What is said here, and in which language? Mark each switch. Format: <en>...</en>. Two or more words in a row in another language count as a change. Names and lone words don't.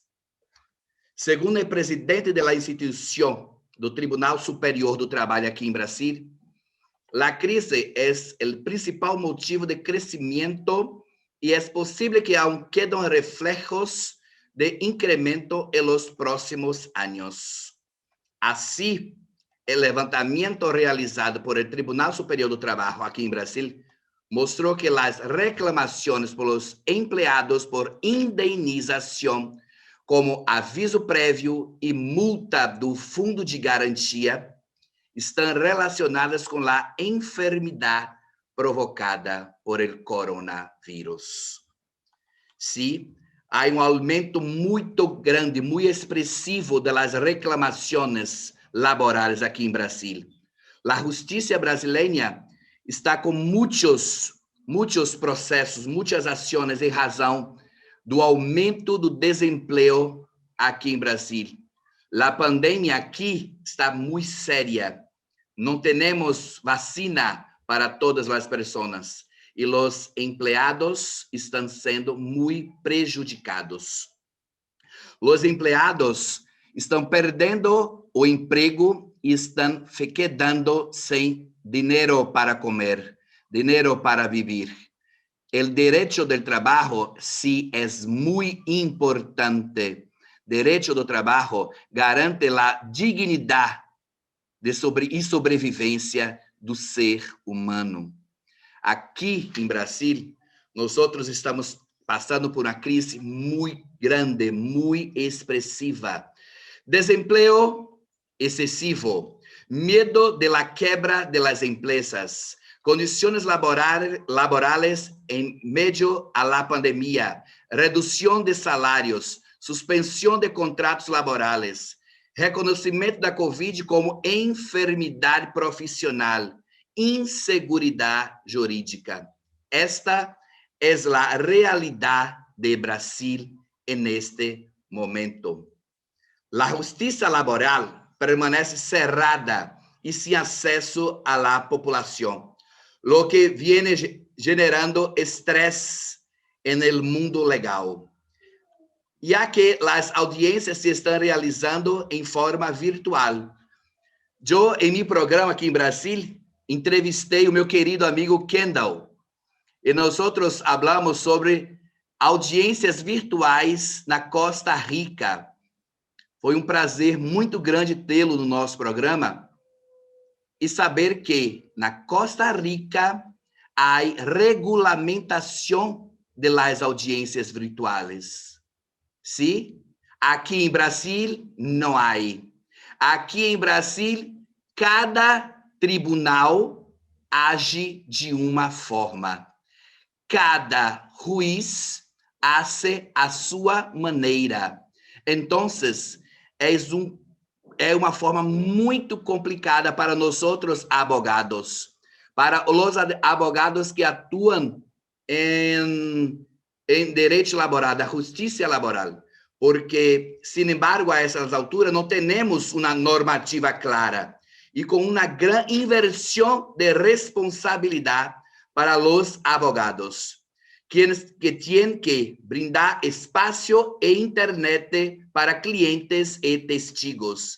<es>Según el presidente de la institución do Tribunal Superior do Trabalho aquí en Brasil, la crisis es el principal motivo de crecimiento y es posible que aún queden reflejos de incremento en los próximos años. Así, el levantamiento realizado por el Tribunal Superior do Trabajo aquí en Brasil mostró que las reclamaciones por los empleados por indemnización, como</es> <pt>aviso prévio e multa do Fundo de Garantia, estão relacionadas com a enfermidade provocada</pt> <es>por el coronavírus. Sí, hay un aumento muy grande, muy expresivo de las reclamaciones laborales aquí en Brasil. La justicia brasileña está con muchos procesos, muchas acciones en razón</es> <pt>do aumento do</pt> <es>desempleo aquí en Brasil. La pandemia aquí está muy seria. No tenemos vacina para todas las personas.</es> <pt>E os empregados estão sendo muito prejudicados. Os empregados estão perdendo o emprego e estão quedando sem dinheiro para comer, dinheiro para viver.</pt> <es>el derecho del trabajo sí es muy importante. Derecho do trabajo garante la dignidad y sobrevivencia do ser humano.</es> <pt>Aqui em Brasil, nosotros estamos passando por uma crise muito grande, muito expressiva.</pt> <es>Desempleo excesivo, medo de la quebra de las empresas, condiciones laborales en medio a la pandemia, reducción de salarios, suspensão de contratos laborales,</es> <pt>reconhecimento da Covid como enfermidade profissional, inseguridade jurídica. Esta é a realidade de Brasil</pt> <es>en este momento.</es> <pt>La justiça laboral permanece cerrada e sem acesso à la população,</pt> <es>lo que viene generando estresse en el mundo legal, ya que las audiencias se están realizando en forma virtual. Yo, en mi programa aquí en Brasil,</es> <pt>entrevistei o meu querido amigo Kendall, e</pt> <es>nosotros hablamos sobre</es> <pt>audiências virtuais na</pt> <es>Costa Rica.</es> <pt>Foi um prazer muito grande tê-lo no nosso programa e saber que na Costa Rica há regulamentação de las audiências virtuais. ¿Sí? Aqui em Brasil não há. Aqui em Brasil, cada tribunal age de uma forma. Cada juiz hace a sua maneira. Então, é uma forma muito complicada para nós outros abogados, para os abogados que atuam em direito laboral, da justiça laboral, porque,</pt> <es>sin embargo,</es> <pt>a essas alturas não temos uma normativa clara e com uma grande inversão de responsabilidade para os abogados, que têm que brindar espaço e internet para clientes e testigos.</pt>